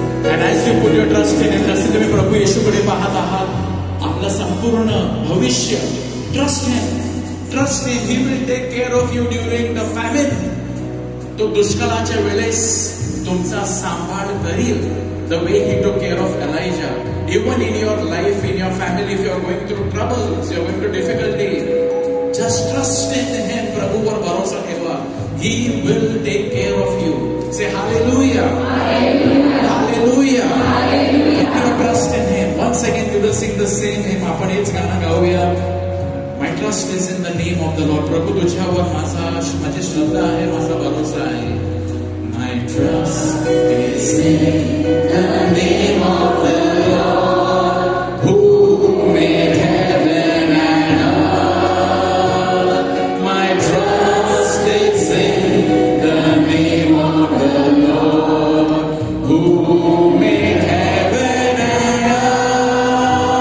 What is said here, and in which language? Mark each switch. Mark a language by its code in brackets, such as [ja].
[en] And as you put your trust in Him, [mr] जसे तुम्ही प्रभू येशूकडे पाहत आहात, आपलं संपूर्ण भविष्य, [en] trust Him. Trust Him. He will take care of you during the famine. [mr] तो दुष्काळाच्या वेळेस तुमचा सांभाळ करील. [en] The way He took care of Elijah. Even in your life, in your family, if you are going through troubles, you are going through difficulty, just trust in Him. [mr] प्रभूवर भरोसा ठेवा. [en] He will take care of you. Say hallelujah. Hallelujah. Hallelujah. Hallelujah. Put your trust in Him. Once again we will sing the same hymn. [mr] आपण हेच गाणं गाऊया. [en] My trust is in the name of the Lord. [mr] प्रभू तुझ्यावर माझी श्रद्धा आहे, माझा भरोसा आहे. [en] My trust is in the name of the Lord, who made heaven and earth. My trust is in the name of the Lord, who made heaven and earth.